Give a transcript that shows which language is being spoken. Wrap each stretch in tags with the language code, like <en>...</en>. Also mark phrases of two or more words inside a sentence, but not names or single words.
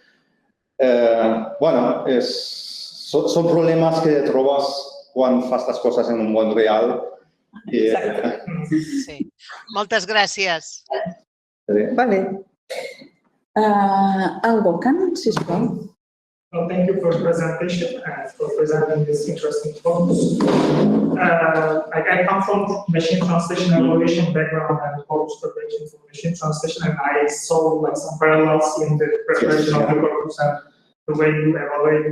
<ca>Bueno, són problemes que trobes quan fas les coses en un món real. Sí. Moltes gràcies. Vale. Algo, Can, sisplau.</ca> <en>Well, thank you for the presentation and for presenting this interesting focus. I come from machine translation evaluation background and Corpus preparation for machine translation, and I saw some parallels in the preparation of the Corpus and the way you evaluate.</en>